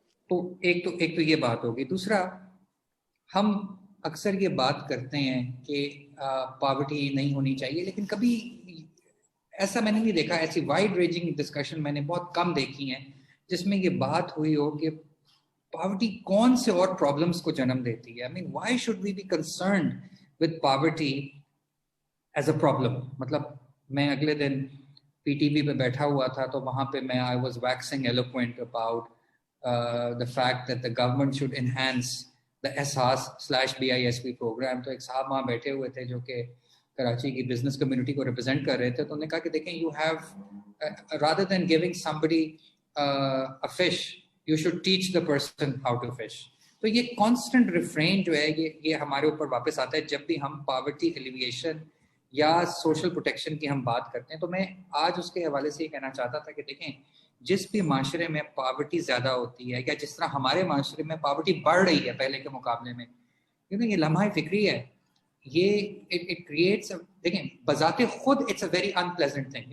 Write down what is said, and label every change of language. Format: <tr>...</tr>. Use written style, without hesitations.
<ur>تو ایک تو یہ بات ہوگی. دوسرا، ہم اکثر یہ بات کرتے ہیں کہ پاورٹی نہیں ہونی چاہیے، لیکن کبھی ایسا میں نے نہیں دیکھا، ایسی وائڈ رینجنگ ڈسکشن میں نے بہت کم دیکھی ہیں جس میں یہ بات ہوئی ہو کہ پاورٹی کون سے اور پرابلمس کو جنم دیتی ہے.</ur> <en>I mean, why should we be concerned with poverty as a problem?</en> <ur>مطلب میں اگلے دن PTV پہ بیٹھا ہوا تھا تو وہاں پہ میں</ur> <en>I was waxing eloquent about the fact that the government should enhance the SHAS/BISP program.</en> <ur>تو ایک صاحب وہاں بیٹھے ہوئے تھے جو کہ کراچی کی بزنس کمیونٹی کو ریپرزینٹ کر رہے تھے. تو انہوں نے کہا کہ دیکھیں</ur> <en>you have rather than giving somebody a fish you should teach the person how to fish.</en> <ur>تو یہ کانسٹنٹ ریفرین جو ہے یہ ہمارے اوپر واپس آتا ہے جب بھی ہم پاورٹی ایلیویشن یا سوشل پروٹیکشن کی ہم بات کرتے ہیں. تو میں آج اس کے حوالے سے یہ کہنا چاہتا تھا کہ دیکھیں جس بھی معاشرے میں پاورٹی زیادہ ہوتی ہے یا جس طرح ہمارے معاشرے میں پاورٹی بڑھ رہی ہے پہلے کے مقابلے میں، کیونکہ یہ لمحہ فکری ہے، یہ</ur> <en>it creates,</en> <ur>دیکھیں بذات خود</ur> <en>It's a very unpleasant thing.</en>